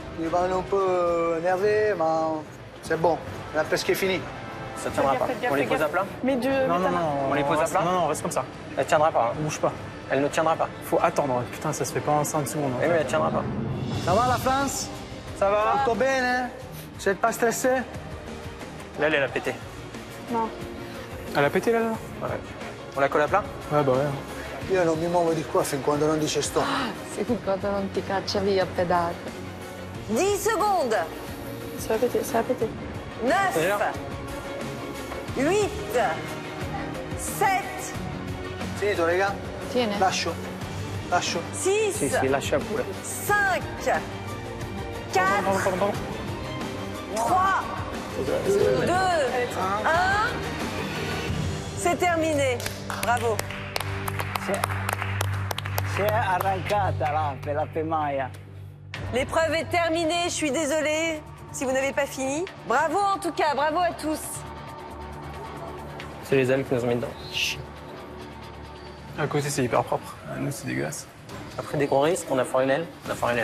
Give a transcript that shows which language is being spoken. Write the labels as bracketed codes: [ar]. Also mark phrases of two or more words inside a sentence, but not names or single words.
[fr] Ils vont un peu énerver, mais C'est bon, on a presque fini. Ça tiendra pas. On les pose à plat? Non, On les pose à plat? Non, reste comme ça. Elle tiendra pas. Hein. Bouge pas. Elle ne tiendra pas. Faut attendre. Putain, ça se fait pas en 5 secondes. Oui, mais elle tiendra pas. Ça va la France? Ça va? [it] Tutto bene? [fr] Vous n'êtes pas stressé? Là, elle a pété. Non. Elle a pété là? Ouais. On la colle à plat? Ouais, bah ouais. [it] Io non mi muovo di qua fin quando non dice stop. Sì, quando non ti caccia via a pedate. [fr] 10 secondes. Ça va péter, ça va péter. 9, 8, 7, [it] Finito, raga? Tiene. Lascio. 6, Sì, lascia pure. [fr] 5, 4, 3, 2, 1. C'est terminé. Bravo. [it] Si è arrancata la pemaia. [fr] L'épreuve est terminée. Je suis désolée si vous n'avez pas fini. Bravo en tout cas. Bravo à tous. C'est les ailes qui nous ont mis dedans. À côté, c'est hyper propre. Nous, c'est dégueulasse. Après, dès qu'on risque, on a foiré l'aile. On a foiré l'aile.